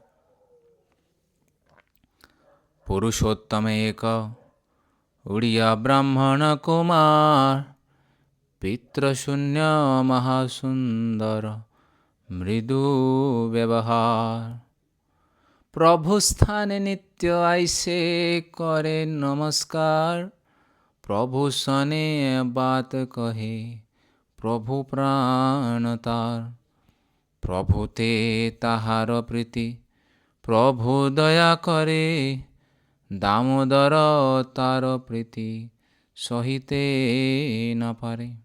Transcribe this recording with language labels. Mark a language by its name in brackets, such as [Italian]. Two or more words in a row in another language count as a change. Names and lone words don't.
[Bangla] পুরুষোত্তম এক উড়িয়া ব্রাহ্মণ কুমার পিতৃশূন্য মহাসুন্দর মৃদু ব্যবহার। প্রভু স্থানে নিত্য আইসে করে নমস্কার। প্রভু সনে বাত কহে প্রভু প্রাণ তার। প্রভু তে তাহার প্রীতি প্রভু দয়া করে। দামোদর তার প্রীতি সহিতে না পারে।